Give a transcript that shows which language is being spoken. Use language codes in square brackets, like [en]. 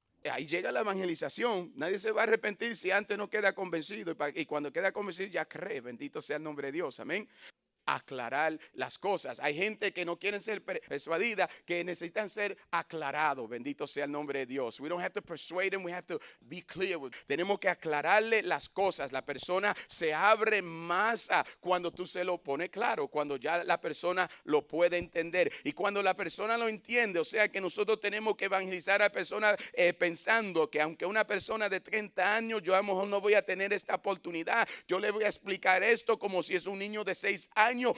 [es] Ahí llega la evangelización. Nadie se va a arrepentir si antes no queda convencido. Y cuando queda convencido ya cree. Bendito sea el nombre de Dios. Amén. Aclarar las cosas. Hay gente que no quieren ser persuadida, que necesitan ser aclarados. Bendito sea el nombre de Dios. [en] We don't have to persuade them, we have to be clear. [es] Tenemos que aclararle las cosas. La persona se abre más cuando tú se lo pones claro, cuando ya la persona lo puede entender. Y cuando la persona lo entiende, o sea que nosotros tenemos que evangelizar a la persona pensando que aunque una persona de 30 años, yo a lo mejor no voy a tener esta oportunidad, yo le voy a explicar esto como si es un niño de 6 años.